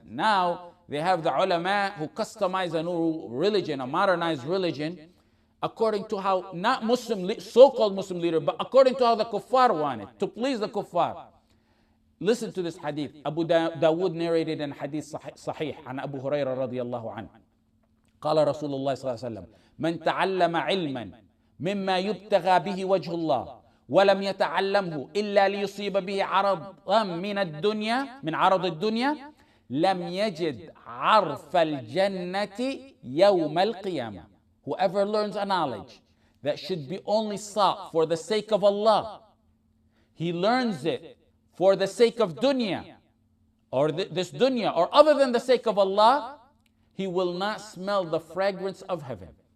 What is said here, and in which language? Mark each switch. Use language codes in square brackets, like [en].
[en] Now they have the ulama who customize a new religion, a modernized religion, according to how, not Muslim, so-called Muslim leader, but according to how the kuffar wanted, to please the kuffar. Listen to this hadith. Abu Dawood narrated in hadith sahih عن Abu Hurairah [ar] رضي الله عنه. قال رسول الله صلى الله عليه وسلم: من تعلم علما مما يبتغى به وجه الله ولم يتعلمه إلا ليصيب به عرضا من عرض الدنيا لم يجد عرف الجنة يوم القيامة. [en] Whoever learns a knowledge that should be only sought for the sake of Allah, he learns it for the sake of dunya, or this dunya, or other than the sake of Allah, he will not smell the fragrance of heaven.